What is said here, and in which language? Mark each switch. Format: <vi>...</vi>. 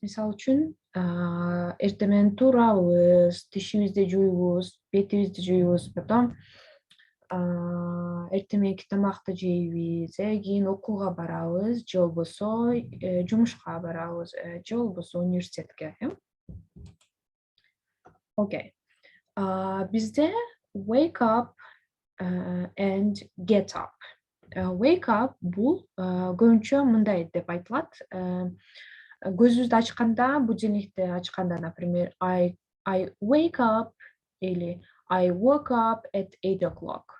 <ky>Мисалы үчүн, эртең менен турабыз, тишибизди жуйбуз, бетибизди жуйбуз, потом эртең мененки тамакты жейбиз, кийин окууга барабыз, же болбосо жумушка барабыз, же болбосо университетке. Окей. Бизде</ky> <en>wake up and get up.</en> <ky>Wake up бул көбүнчө мындай деп айтылат. Көзүбүздү ачканда, будильникти ачканда, например,</ky> <en>I wake up</en> <ky>или</ky> <en>I woke up at 8 o'clock.</en>